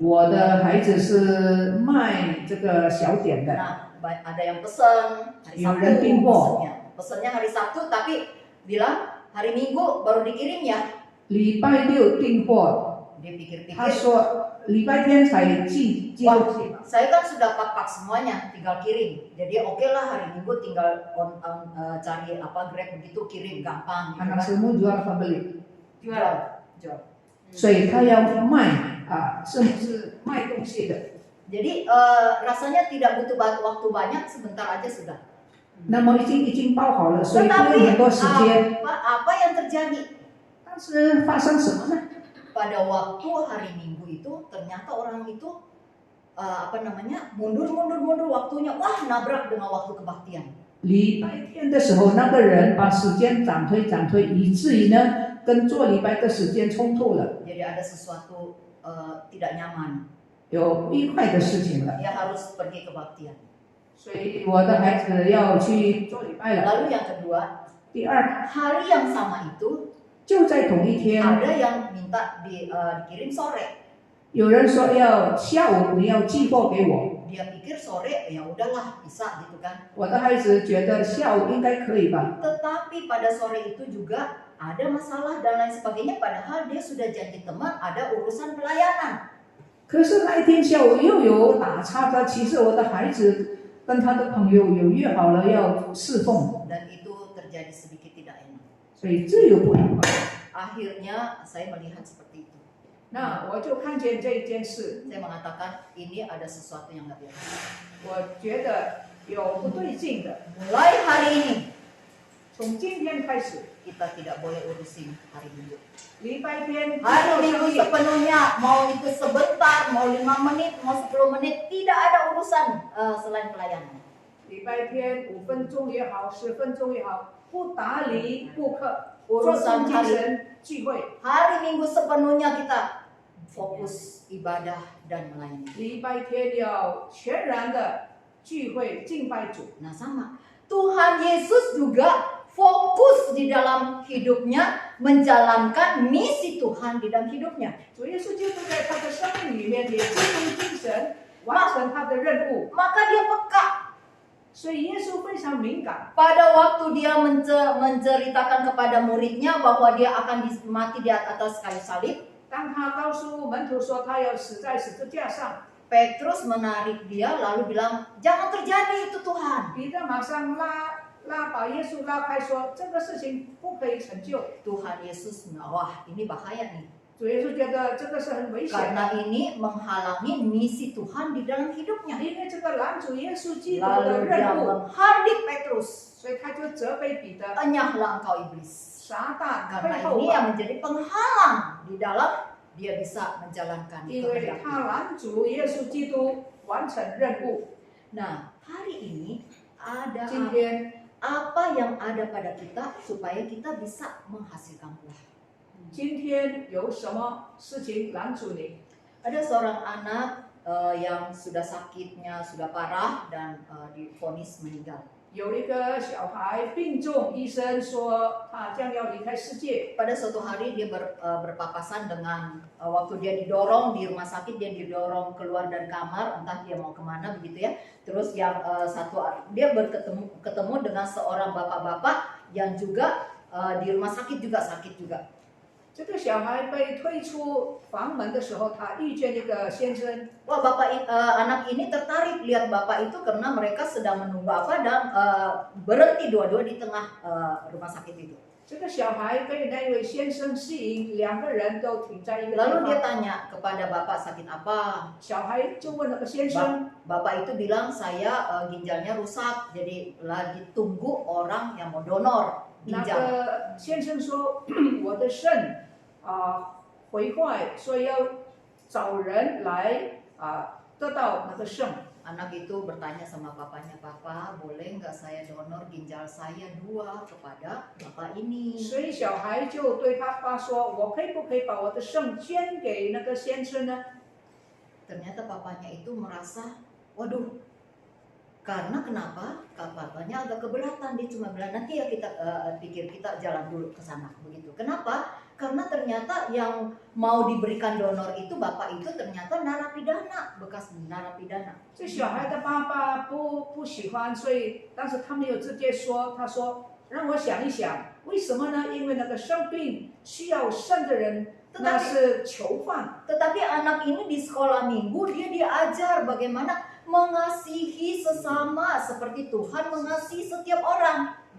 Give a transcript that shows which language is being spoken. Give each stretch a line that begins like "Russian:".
Chinese: 我的孩子是卖这个小点的，
Indonesian: Nah, ada yang pesen hari Yang Sabtu udah timbo. pesennya hari Sabtu tapi bilang hari Minggu baru dikirim ya.
Chinese: 礼拜六订货，
Indonesian: dia pikir-pikir.
Chinese: 他说礼拜天才寄东西嘛。
Indonesian: Saya kan sudah pak semuanya, tinggal kirim. Jadi oke lah hari Minggu tinggal cari Grab begitu kirim gampang. Gitu anak kan. semua jual apa beli？ Jual.
Chinese: 所以他要卖甚至是卖东西的。
Indonesian: Jadi rasanya tidak butuh waktu banyak, sebentar aja sudah.
Chinese: 那么已经包好了，所以不用
Indonesian: Tetapi
Chinese: 很多时间。
Indonesian: apa yang terjadi?
Chinese: 但是发生什么呢？
Indonesian: Pada waktu hari Minggu itu ternyata orang itu mundur waktunya, wah nabrak dengan waktu kebaktian.
Chinese: 礼拜天的时候，那个人把时间涨推，以至于呢，跟做礼拜的时间冲突了，
Indonesian: Jadi ada sesuatu tidak nyaman.
Chinese: 有不愉快的事情了。
Indonesian: Dia harus pergi kebaktian.
Chinese: 所以我的孩子要去做礼拜了。
Indonesian: Lalu yang kedua,
Chinese: 第二，
Indonesian: hari yang sama itu
Chinese: 就在同一天，
Indonesian: ada yang minta dikirim sore.
Chinese: 有人说要下午你要寄货给我，
Indonesian: Dia pikir sore ya udahlah bisa gitu kan.
Chinese: 我的孩子觉得下午应该可以吧。
Indonesian: Tetapi pada sore itu juga ada masalah dan lain sebagainya. Padahal dia sudah janji teman ada urusan pelayanan.
Chinese: 可是那一天下午又有打岔的，其实我的孩子跟他的朋友有约好了要侍奉，
Indonesian: Dan itu terjadi sedikit tidak enak.
Chinese: 所以这有不愉快。
Indonesian: Akhirnya saya melihat seperti itu.
Chinese: 那我就看见这件事，
Indonesian: Saya mengatakan ini ada sesuatu yang nggak biasa.
Chinese: 我觉得有不对劲的。
Indonesian: Mulai hari ini
Chinese: 从今天开始，
Indonesian: kita tidak boleh urusin hari Minggu.
Chinese: 礼拜天
Indonesian: Hari Minggu sepenuhnya, mau itu sebentar, mau 5 menit, mau 10 menit, tidak ada urusan selain pelayanan.
Chinese: 礼拜天5分钟也好，10分钟也好，不打理顾客，做
Indonesian: Urusan
Chinese: 精
Indonesian: hari
Chinese: 神聚会。
Indonesian: hari Minggu sepenuhnya kita fokus ibadah dan melayani.
Chinese: 礼拜天要全然的聚会敬拜主。
Indonesian: Nah sama, Tuhan Yesus juga fokus di dalam hidupnya menjalankan misi Tuhan di dalam hidupnya.
Chinese: 主耶稣基督在他的生命里面也集中精神，完成他的任务。
Indonesian: Maka dia peka.
Chinese: 所以耶稣非常敏感。
Indonesian: Pada waktu dia menceritakan kepada muridnya bahwa dia akan mati di atas kayu salib,
Chinese: 当他告诉门徒说他要死在十字架上，
Indonesian: Petrus menarik dia lalu bilang, jangan terjadi itu Tuhan.
Chinese: 彼得马上把耶稣拉开说，这个事情不可以成就。
Indonesian: Tuhan Yesus, wah ini bahaya nih.
Chinese: 主耶稣觉得这个是很危险的，
Indonesian: Karena ini menghalangi misi Tuhan di dalam hidupnya.
Chinese: 因为这个拦阻耶稣基督的
Indonesian: Lalu dia
Chinese: 任务，
Indonesian: menghardik Petrus,
Chinese: 所以他就责备彼得，
Indonesian: enyahlah engkau iblis.
Chinese: 撒旦
Indonesian: Karena
Chinese: 背后
Indonesian: ini
Chinese: 吧，
Indonesian: yang menjadi penghalang di dalam dia bisa menjalankan
Chinese: 因为
Indonesian: kehendak
Chinese: 他拦阻耶稣基督完成任务。
Indonesian: Nah, hari ini ada
Chinese: 今天，
Indonesian: apa yang ada pada kita supaya kita bisa menghasilkan buah.
Chinese: 今天有什么事情拦阻你？
Indonesian: Ada seorang anak yang sudah sakitnya sudah parah dan divonis meninggal.
Chinese: 有一个小孩病重，医生说他将要离开世界。
Indonesian: Pada suatu hari dia berpapasan dengan waktu dia didorong di rumah sakit, dia didorong keluar dari kamar, entah dia mau kemana begitu ya. Terus yang dia ketemu dengan seorang bapak-bapak yang juga di rumah sakit juga sakit juga.
Chinese: 这个小孩被推出房门的时候，他遇见一个先生。
Indonesian: Wah, anak ini tertarik lihat bapak itu karena mereka sedang menunggu apa dan berhenti dua-dua di tengah rumah sakit itu.
Chinese: 这个小孩被那位先生吸引，两个人都停在一个地
Indonesian: Lalu dia tanya kepada bapak sakit apa.
Chinese: 小孩就问那个先生，
Indonesian: Bapak itu bilang saya ginjalnya rusak, jadi lagi tunggu orang yang mau donor
Chinese: 那
Indonesian: ginjal.
Chinese: 个先生说我的肾毁坏，所以要找人来得到那个肾。
Indonesian: Anak itu bertanya sama papanya, Papa boleh nggak saya donor ginjal saya 2 kepada bapak ini?
Chinese: 所以小孩就对他爸说：“我可以不可以把我的肾捐给那个先生呢？”
Indonesian: Ternyata papanya itu merasa, waduh, karena kenapa? Papanya agak keberatan, dia cuma bilang nanti ya kita pikir kita jalan dulu ke sana begitu. Kenapa? Karena ternyata yang mau diberikan donor itu bapak itu ternyata narapidana, bekas narapidana.
Chinese: 这小孩的爸爸不喜欢，所以但是他没有直接说，他说让我想一想，为什么呢？因为那个生病需要肾的人那是囚犯。
Indonesian: Tetapi anak ini di sekolah minggu dia diajar bagaimana mengasihi sesama seperti Tuhan mengasihi setiap orang.